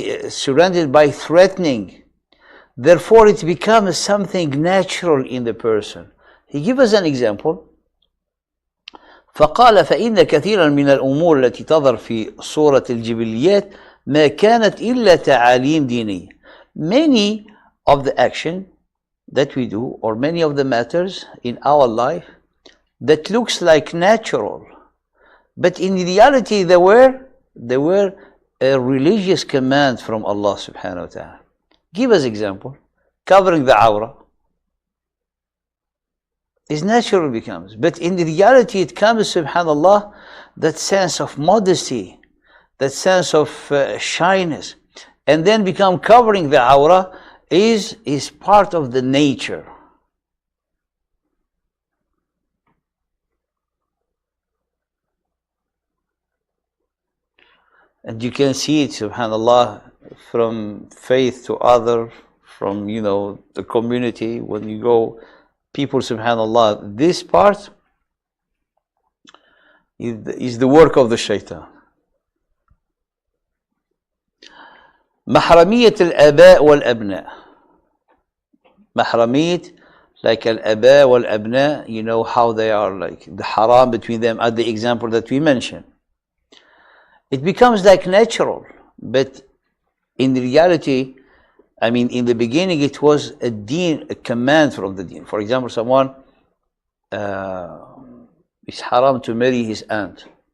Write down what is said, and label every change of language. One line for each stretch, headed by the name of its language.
English: Surrounded by threatening. Therefore it becomes something natural in the person. He gives us an example.
Arabic: فقال فإن كثيرا من الأمور التي تظهر في صورة الجبليات ما كانت إلا تعاليم دينية.
English: Many of the action that we do, or many of the matters in our life that looks like natural, but in reality they were a religious command from Allah subhanahu wa ta'ala. Give us example. Covering the awrah is natural, becomes, but in reality it comes, subhanallah, that sense of modesty, that sense of shyness, and then become covering the awrah is part of the nature. And you can see it, subhanallah, from faith to other, from the community. When you go, people, subhanallah, this part is the work of the shaitan.
Arabic: محرمية الآباء والأبناء.
English: محرمية, like
Arabic: al-aba wal-abna,
English: how they are, like the haram between them, at the example that we mentioned. It becomes like natural, but in reality, in the beginning it was a deen, a command from the deen. For example, someone is haram to marry his aunt.